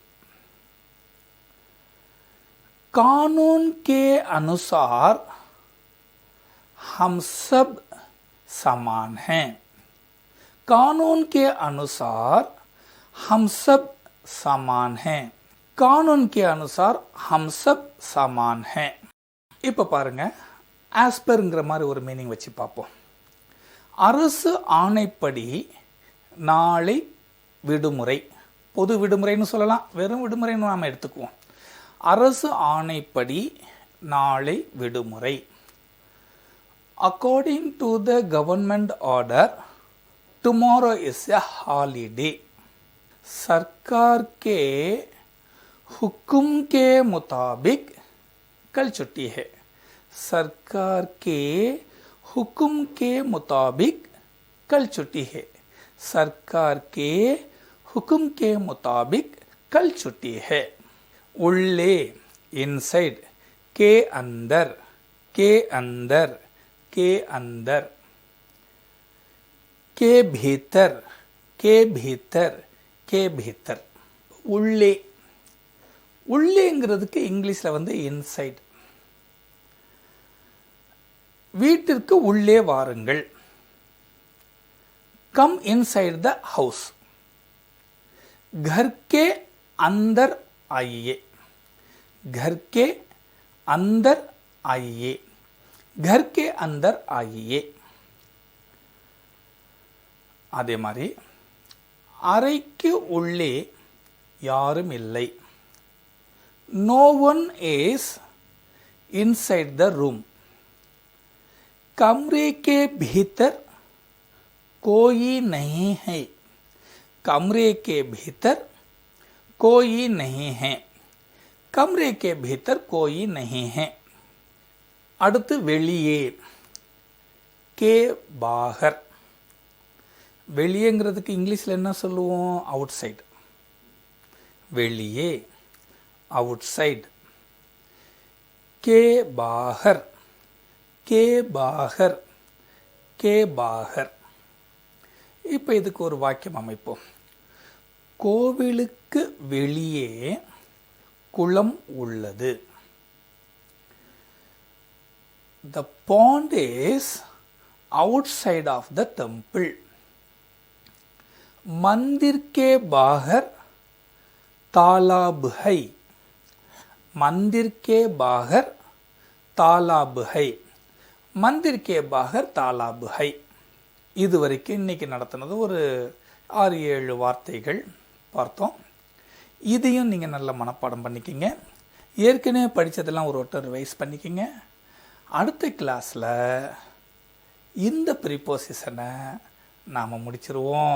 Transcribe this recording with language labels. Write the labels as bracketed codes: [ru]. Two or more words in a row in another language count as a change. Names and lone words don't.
[hi] कानून के अनुसार हम सब समान हैं. कानून के अनुसार हम सब समान हैं. कानून के अनुसार हम सब समान हैं. [ta] இப்போ பாருங்க, ஆஸ்பர்ங்கிற மாதிரி ஒரு மீனிங் வச்சு பார்ப்போம். அரசு ஆணைப்படி நாளை விடுமுறை. பொது விடுமுறைன்னு சொல்லலாம், வெறும் விடுமுறைன்னு நாம் எடுத்துக்குவோம். அரசு ஆணைப்படி நாளை விடுமுறை. [en] According to the government order, tomorrow is a holiday. [hi] सरकार के हुक्म के मुताबिक कल छुट्टी है. सरकार के हुक्म के मुताबिक कल छुट्टी है. सरकार के हुक्म के मुताबिक कल छुट्टी है. उल्ले इनसाइड, के अंदर, के अंदर, के अंदर. के भीतर, के भीतर, के भीतर. [ta] उल्ले, உள்ளேங்கிறதுக்கு இங்கிலீஷில் இன்சைட். வீட்டிற்கு உள்ளே வாருங்கள். [en] Come inside the house. [hi] घर के अंदर आइए. घर के अंदर आइए. घर के अंदर आइए. [ta] அதே மாதிரி அறைக்கு உள்ளே யாரும் இல்லை. [en] No one is inside the room. [hi] कमरे के भीतर कोई नहीं है. कमरे के भीतर कोई नहीं है. कमरे के भीतर कोई नहीं है. [ta] அடுத்து வெளியே, [hi] के बाहर. [ta] வெளியேங்கிறதுக்கு இங்கிலீஷில் என்ன சொல்லுவோம்? [en] out side. வெளியே, out side. [hi] के बाहर, के बाहर, के बाहर. [ta] இப்போ இதுக்கு ஒரு வாக்கியம் அமைப்போம். கோவிலுக்கு வெளியே குளம் உள்ளது. [en] The pond is outside of the temple. [hi] मंदिर के बाहर तालाब है. मंदिर के बाहर तालाब है. मंदिर के बाहर तालाब है. [ta] இதுவரைக்கும் இன்னைக்கு நடத்தினது ஒரு 6-7 வார்த்தைகள். பார்த்தோம். இதையும் நீங்கள் நல்ல மனப்பாடம் பண்ணிக்கிங்க. ஏற்கனவே படித்ததெல்லாம் ஒரு வட்டம் ரிவைஸ் பண்ணிக்கிங்க. அடுத்த கிளாஸில் இந்த ப்ரீபோசிஷனை நாம் முடிச்சிருவோம்.